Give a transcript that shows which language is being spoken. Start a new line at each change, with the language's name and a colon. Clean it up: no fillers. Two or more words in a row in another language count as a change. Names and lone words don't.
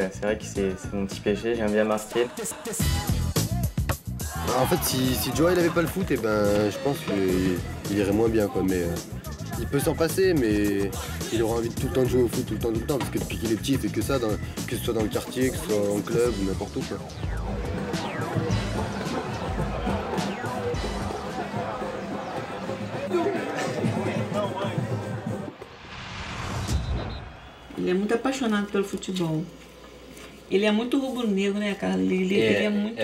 French: C'est vrai que c'est mon petit péché, j'aime bien marquer. En fait, si Joao il avait pas le foot, je pense qu'il irait moins bien, quoi. Mais il peut s'en passer, mais il aura envie de tout le temps de jouer au foot, tout le temps, parce que depuis qu'il est petit, il fait que ça, que ce soit dans le quartier, que ce soit en club ou n'importe où, quoi.
Portuguese: Ele é muito apaixonado pelo futebol. Ele é muito rubro-negro, né, Carlos? Ele é muito...